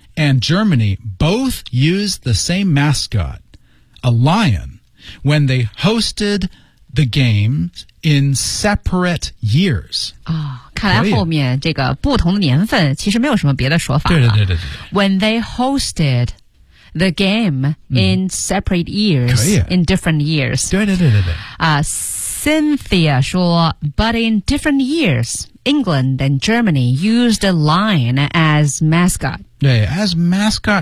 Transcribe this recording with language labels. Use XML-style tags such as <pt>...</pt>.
<en>And Germany both used the same mascot, a lion, when they hosted the games in separate years.</en> <zh>啊、哦，看来后面这个不同的年份其实没有什么别的说法了。对对对对对。</zh> <en>When they hosted the game in separate years, in different years.</en> <zh>对对对对对。</zh> <en>啊、Cynthia</en> <zh>说</zh> <en>，But in different years. England and Germany used a lion as mascot.</en> <zh>对</zh> <en>as mascot.</en>